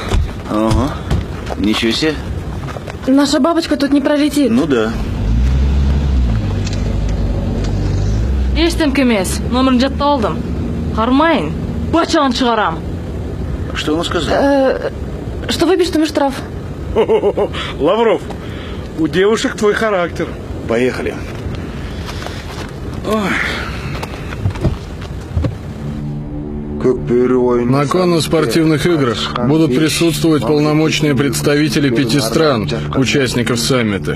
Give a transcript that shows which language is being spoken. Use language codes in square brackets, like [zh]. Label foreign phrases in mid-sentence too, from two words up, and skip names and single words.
[ru] Ага. Ничего себе. Наша бабочка тут не пролетит. Ну да. [ky] Ештемке эмес. Номерин жаттап алдым. Кармайын. Бачагын чыгарам. [ru] Что он сказал? Что выпишет ему штраф? Лавров, у девушек твой характер. Поехали. Ой. На конно-спортивных играх будут присутствовать полномочные представители 5 стран, участников саммита.